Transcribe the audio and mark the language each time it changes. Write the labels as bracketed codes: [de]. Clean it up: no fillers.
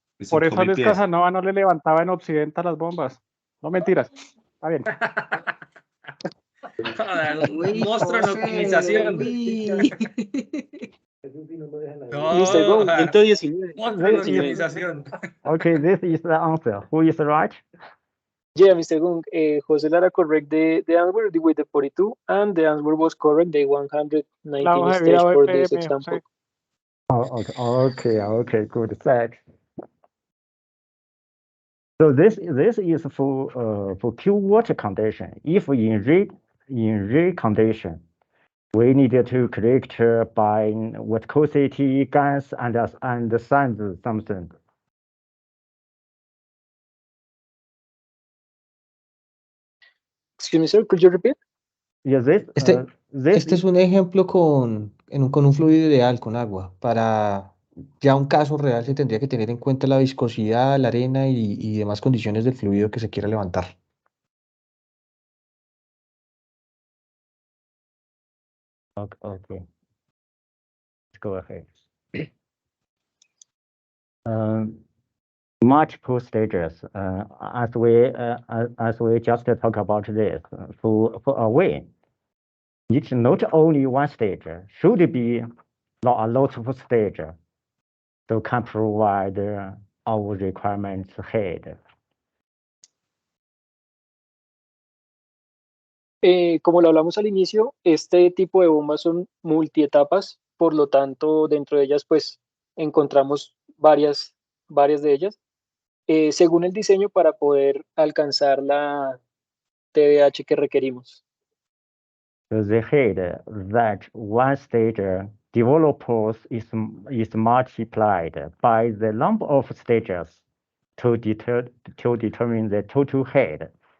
[es] por eso Luis Casanova no le levantaba en Occidente a las bombas. No mentiras. Está bien. Un monstruo en optimización. Mr. Gong, 119. Monstruo en optimización. [en] Okay, this is the answer. Who is right? Yeah, Mr. Gong, José Lara correct the answer with the 42, and the answer was correct, the 119 stage for this example. Okay, good, thanks. So this is for pure water condition. If in red condition, we need to correct by viscosity, gas, and size something. Excuse me, sir, could you repeat? Yeah, [es] Este es un ejemplo con un fluido ideal, con agua. Para ya un caso real se tendría que tener en cuenta la viscosidad, la arena y demás condiciones del fluido que se quiera levantar. [en] Okay. Let's go ahead. Multiple stages. As we just talk about this, for a way, it's not only one stage. Should be a lot of stages, so can provide our requirements ahead. [es] Como lo hablamos al inicio, este tipo de bombas son multietapas, por lo tanto, dentro de ellas, pues, encontramos varias de ellas, según el diseño para poder alcanzar la TDH que requerimos. [en] The head that one stage developers is multiplied by the number of stages to determine the total head.